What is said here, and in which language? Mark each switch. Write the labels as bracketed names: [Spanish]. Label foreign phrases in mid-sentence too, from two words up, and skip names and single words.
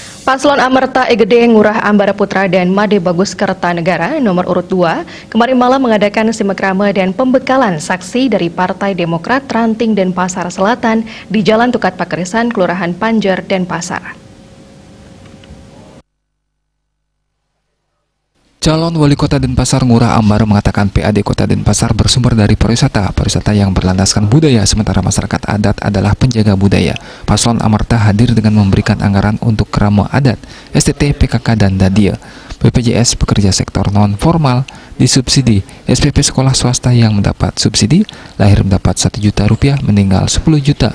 [Indonesian] Paslon Amerta Egede Ngurah Ambara Putra dan Made Bagus Kertanegara nomor urut 2 kemarin malam mengadakan simakrama dan pembekalan saksi dari Partai Demokrat Ranting Denpasar Selatan di Jalan Tukat Pakerisan, Kelurahan Panjer, Denpasar. Calon Wali Kota Denpasar Ngurah Ambara mengatakan PAD Kota Denpasar bersumber dari pariwisata yang berlandaskan budaya, sementara masyarakat adat adalah penjaga budaya. Paslon Amerta hadir dengan memberikan anggaran untuk kerama adat, STT, PKK, dan Dadia. BPJS pekerja sektor non-formal disubsidi, SPP sekolah swasta yang mendapat subsidi, lahir mendapat 1 juta rupiah, meninggal 10 juta.